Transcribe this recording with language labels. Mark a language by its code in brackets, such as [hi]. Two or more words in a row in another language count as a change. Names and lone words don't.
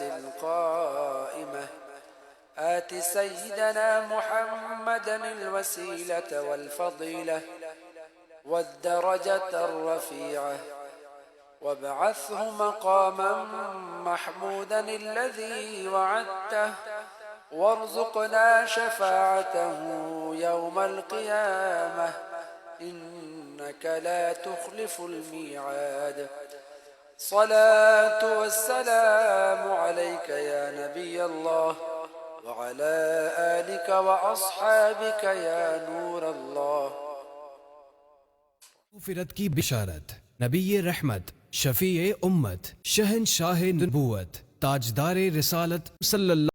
[ar] القائمة آت سيدنا محمدا الوسيلة والفضيلة والدرجة الرفيعة وابعثه مقاما محمودا الذي وعدته وارزقنا شفاعته يوم القيامة إنك لا تخلف الميعاد. صلاة والسلام عليك يا نبي الله وعلى آلك وأصحابك يا نور الله. [ur] مغفرت کی بشارت، نبی رحمت، شفیع امت، شہنشاہ نبوت، تاجدار رسالت صلی اللہ